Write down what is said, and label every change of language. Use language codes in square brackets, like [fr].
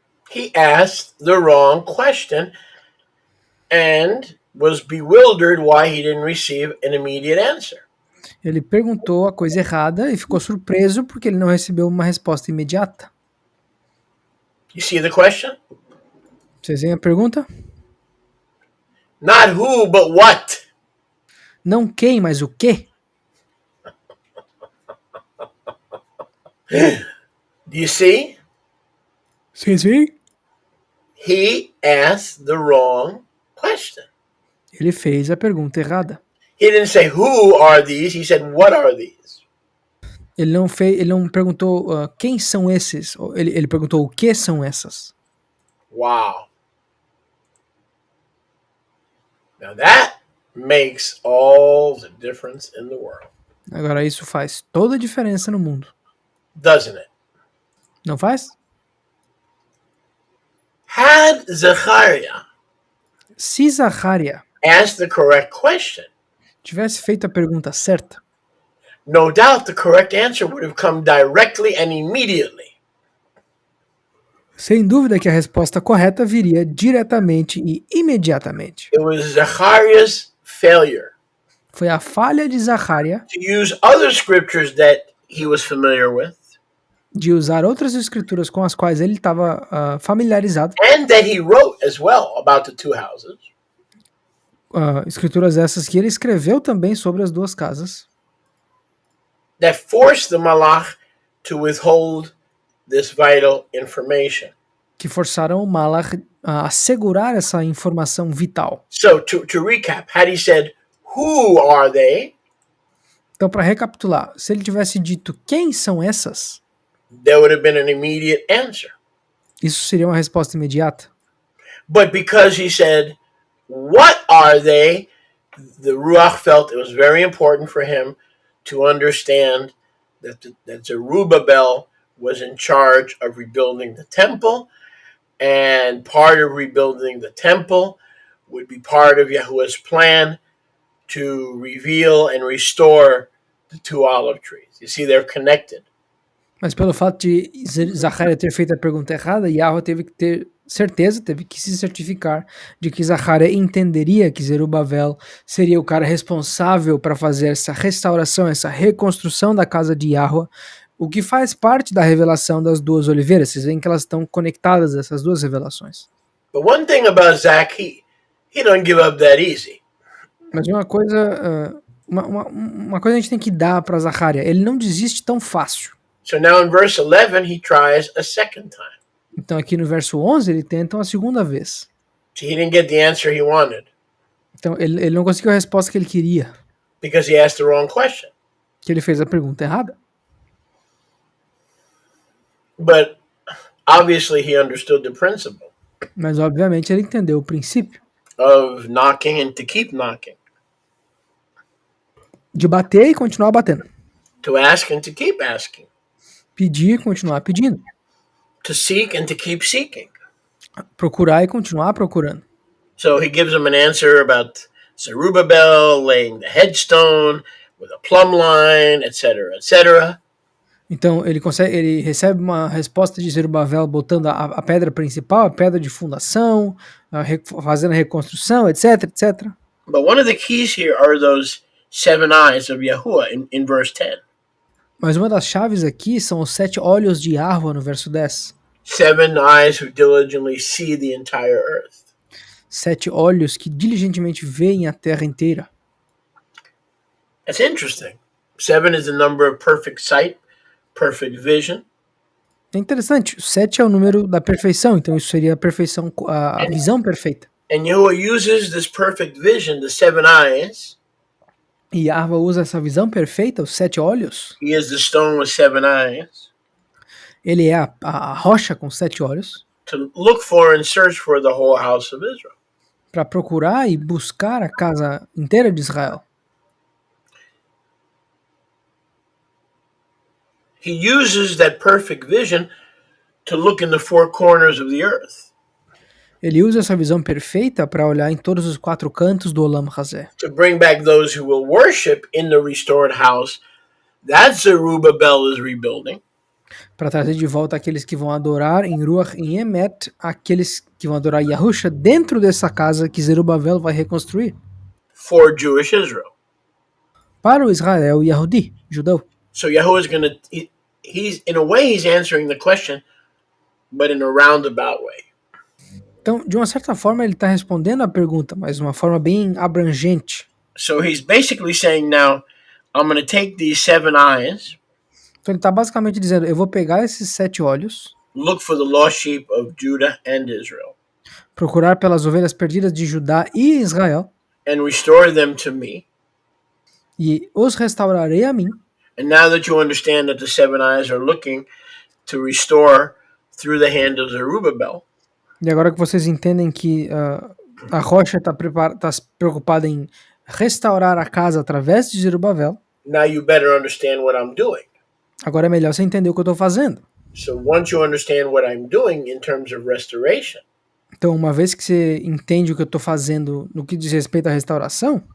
[en] He asked the wrong question and was bewildered why he didn't receive an immediate answer. [pt] Ele perguntou a coisa errada e ficou surpreso porque ele não recebeu uma resposta imediata. [en] You see the question? [pt] Vocês veem a pergunta? [en] Not who, but what. [pt] Não quem, mas o quê? [en] Do you see? [pt] Sim, sim. [en] He asked the wrong question. [pt] Ele fez a pergunta errada. [en] He didn't say who are these, he said what are these? [pt] Ele não perguntou quem são esses. Ele perguntou o que são essas. [en] Wow. Now that makes all the difference in the world. [pt] Agora isso faz toda a diferença no mundo. [en] Doesn't it? [pt] Não faz? [en] Had Zechariah [pt] Se Zacharia [en] asked the correct question, [pt] tivesse feito a pergunta certa, [en] no doubt the correct answer would have come directly and immediately. [pt] sem dúvida que a resposta correta viria diretamente e imediatamente. [en] It was Zechariah's failure [pt] Foi a falha de Zacharia [en] to use other scriptures that he was familiar with [pt] de usar outras escrituras com as quais ele estava familiarizado, [en] and that he wrote as well about the two houses, [pt] escrituras essas que ele escreveu também sobre as duas casas, [en] that forced the Malach to withhold this vital information. [pt] que forçaram o Malach a assegurar essa informação vital. [en] So to recap, had he said, who are they? [pt] Então, para recapitular, se ele tivesse dito quem são essas, [en] There would have been an immediate answer. [pt] isso seria uma resposta imediata. [en] But because he said, what are they? The Ruach felt it was very important for him to understand that Zerubbabel was in charge of rebuilding the temple, and part of rebuilding the temple would be part of Yahuwah's plan to reveal and restore the two olive trees. You see, they're connected. [pt] Mas pelo fato de Zacharia ter feito a pergunta errada, Yahweh teve que ter certeza, teve que se certificar de que Zacharia entenderia que Zerubabel seria o cara responsável para fazer essa restauração, essa reconstrução da casa de Yahweh, o que faz parte da revelação das duas oliveiras. Vocês veem que elas estão conectadas, essas duas revelações. [en] But one thing about Zach, he don't give up that easy. [pt] Mas uma coisa a gente tem que dar para Zacharia, ele não desiste tão fácil. [en] So now in verse 11, he tries a second time. [pt] Então aqui no verso 11 ele tenta uma segunda vez. [en] So he didn't get the answer he wanted [pt] Então ele não conseguiu a resposta que ele queria, [en] because he asked the wrong question. [pt] que ele fez a pergunta errada. [en] But obviously he understood the principle [pt] Mas obviamente ele entendeu o princípio [en] of knocking and to keep knocking, [pt] de bater e continuar batendo, [en] to ask and to keep asking, [pt] pedir e continuar pedindo, [en] to seek and to keep seeking. [pt] procurar e continuar procurando. [en] So he gives him an answer about Zerubbabel laying the headstone with a plumb line, etc., etc. [pt] Então ele recebe uma resposta de Zerubabel botando a pedra principal, a pedra de fundação, fazendo a reconstrução, etc, etc. [en] But one of the keys here are those 7 eyes of Yahuwah in verse 10. [pt] Mas uma das chaves aqui são os 7 olhos de Yahweh no verso 10. [en] 7 eyes who diligently see the entire earth. [pt] 7 olhos que diligentemente veem a terra inteira. [en] That's interesting. 7 is the number of perfect sight, perfect vision. [pt] É interessante, o 7 é o número da perfeição, então isso seria a perfeição, a visão perfeita. [en] And Yahuwah uses this perfect vision, the 7 eyes. [pt] E Yahweh usa essa visão perfeita, os 7 olhos. [en] He is the stone with 7 eyes. [pt] Ele é a rocha com 7 olhos. [en] To look for and search for the whole house of Israel. [pt] Para procurar e buscar a casa inteira de Israel. [en] He uses that perfect vision to look in the 4 corners of the earth. [pt] Ele usa essa visão perfeita para olhar em todos os 4 cantos do Olam Hazé. [en] To bring back those who will worship in the restored house that Zerubbabel is rebuilding. [pt] Para trazer de volta aqueles que vão adorar em Ruach e Emet, aqueles que vão adorar Yahusha dentro dessa casa que Zerubabel vai reconstruir. [en] For Jewish Israel. [pt] Para o Israel Yahudi, judeu. [en] So Yahuwah is going to, he's in a way he's answering the question, but in a roundabout way. [pt] Então, de uma certa forma, ele está respondendo a pergunta, mas de uma forma bem abrangente. [en] So he's basically saying now, I'm going to take these 7 eyes, [pt] Então, ele está basicamente dizendo: eu vou pegar esses 7 olhos, [en] look for the lost sheep of Judah and Israel, [pt] procurar pelas ovelhas perdidas de Judá e Israel, [en] and restore them to me. [pt] e os restaurarei a mim. [en] And now that you understand that the 7 eyes are looking to restore through the hand of Zerubbabel, [pt] E agora que vocês entendem que a rocha está preocupada em restaurar a casa através de Zerubabel, [en] now you better understand what I'm doing. [pt] agora é melhor você entender o que eu estou fazendo. [en] So once you understand what I'm doing in terms of restoration, [pt] Então, uma vez que você entende o que eu estou fazendo no que diz respeito à restauração,